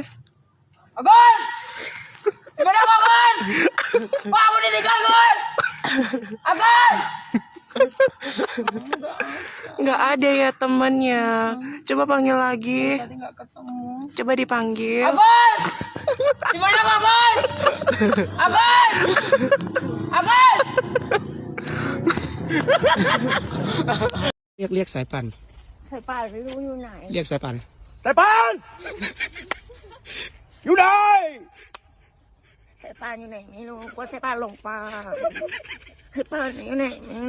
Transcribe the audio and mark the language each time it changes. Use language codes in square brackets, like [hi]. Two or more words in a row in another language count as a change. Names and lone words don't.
[id] Agus! Gimana Agus? Kok aku ditinggal Agus? Agus! Nggak ada ya temannya. Coba panggil lagi. Tadi nggak ketemu. Coba dipanggil. Agus! Gimana Agus? Agus! Agus! [th] เรียกสายปั่น สายป่านไม่รู้อยู่ไหน เรียกสายปั่น สายปานอยู่ไหน สายป่านอยู่ไหนไม่รู้กลัวสายป่านหลงป่าสายป่านอยู่ไหนไม่รู้